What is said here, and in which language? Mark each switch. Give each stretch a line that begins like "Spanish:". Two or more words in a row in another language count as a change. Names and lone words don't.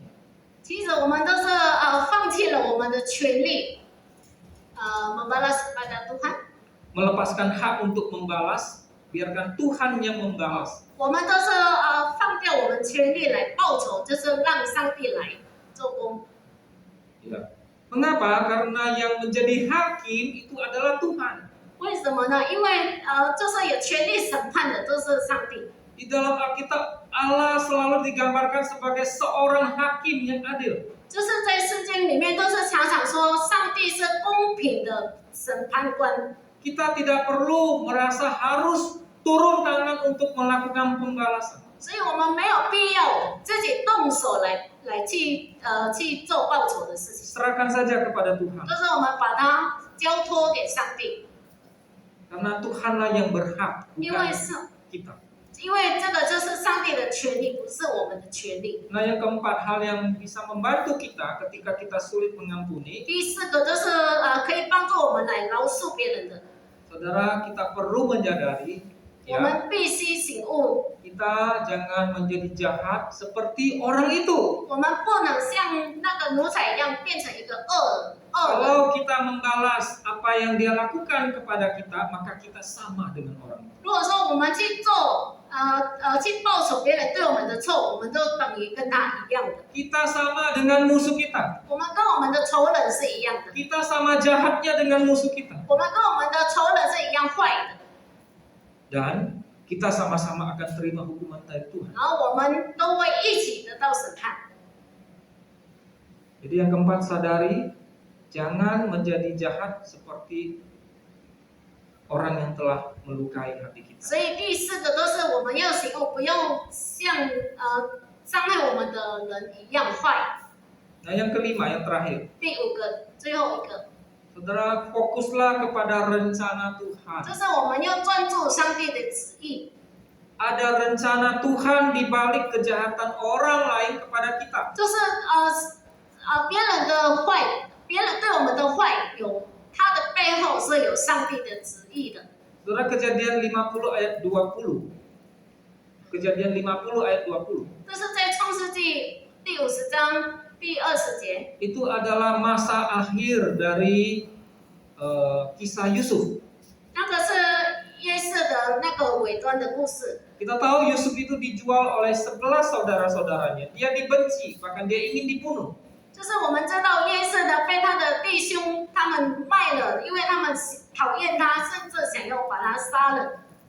Chinese: 其实我们都是放弃了我们的权利 ，
Indonesian: membalas kepada Tuhan。 Melepaskan hak untuk membalas, biarkan Tuhan yang membalas.
Chinese: 我们都是放掉我们权利来报仇，就是让上帝来做工。
Indonesian: Ya. Mengapa? Karena yang menjadi hakim itu adalah Tuhan.
Chinese: 为什么呢？因为就是有权利审判的都是上帝。
Indonesian: Di dalam Alkitab, Allah selalu digambarkan sebagai seorang hakim yang adil.
Chinese: 就是在圣经里面都是常常说上帝是公平的审判官。
Indonesian: Kita tidak perlu merasa harus turun tangan untuk melakukan pembalasan.
Chinese: 所以我们没有必要自己动手来去做报仇的事情，
Indonesian: Serahkan saja kepada Tuhan.
Chinese: 就是我们把它交托给上帝，
Indonesian: Karena Tuhanlah yang berhak,
Chinese: 因为
Indonesian: bukan
Chinese: 是
Indonesian: kita.
Chinese: 因为这个就是上帝的权利，不是我们的权利。
Indonesian: Nah, yang keempat, hal yang bisa membantu kita ketika kita sulit mengampuni,
Chinese: 第四个就是可以帮助我们来饶恕别人的，
Indonesian: saudara, kita perlu menyadari Ya,
Chinese: 们必须醒悟，
Indonesian: kita jangan menjadi jahat seperti orang itu.
Chinese: 我们不能像那个奴才一样变成一个恶人。
Indonesian: Kalau kita membalas apa yang dia lakukan kepada kita, maka kita sama dengan orang itu.
Chinese: 如果说我们去做去报仇别人对我们的错，我们都等于跟他一样的，
Indonesian: Kita sama dengan musuh kita.
Chinese: 我们跟我们的仇人是一样的，
Indonesian: Kita sama jahatnya dengan musuh kita.
Chinese: 我们跟我们的仇人是一样坏的，
Indonesian: Dan kita sama-sama akan terima hukuman dari Tuhan.
Chinese: 然后我们都会一起得到审判。
Indonesian: Jadi yang keempat, sadari jangan menjadi jahat seperti orang yang telah melukai hati kita.
Chinese: 所以第四个都是我们要醒悟，不用像伤害我们的人一样坏。
Indonesian: Nah, yang kelima, yang terakhir,
Chinese: 第五个，最后一个，
Indonesian: saudara fokuslah kepada rencana Tuhan.
Chinese: 就是我们要专注上帝的旨意。
Indonesian: Ada rencana Tuhan di balik kejahatan orang lain kepada kita.
Chinese: 就是别人的坏，别人对我们的坏，有他的背后是有上帝的旨意的。
Indonesian: Saudara, Kejadian 50 ayat 20. Kejadian 50 ayat 20.
Chinese: 这是在创世纪第50章第20节，
Indonesian: Itu adalah masa akhir dari kisah Yusuf.
Chinese: 那个是约瑟的那个尾端的故事。
Indonesian: Kita tahu Yusuf itu dijual oleh 11 saudara-saudaranya. Dia dibenci, bahkan dia ingin dibunuh.
Chinese: 就是我们知道约瑟的被他的弟兄他们卖了，因为他们讨厌他，甚至想要把他杀了。